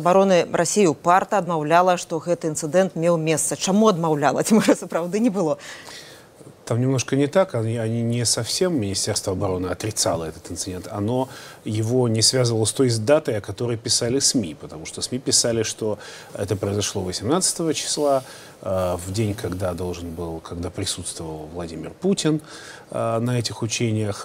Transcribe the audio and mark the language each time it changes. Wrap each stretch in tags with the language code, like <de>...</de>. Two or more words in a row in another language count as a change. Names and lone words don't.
<be>абароны Расіі упарта адмаўляла, што гэты інцыдэнт меў месца. Чаму адмаўляла? Ці, можа, сапраўды не было?</be> <ru>Там немножко не так, они не совсем, Министерство обороны отрицало этот инцидент, оно его не связывало с той датой, о которой писали СМИ, потому что СМИ писали, что это произошло 18 числа, в день, когда присутствовал Владимир Путин на этих учениях.</ru>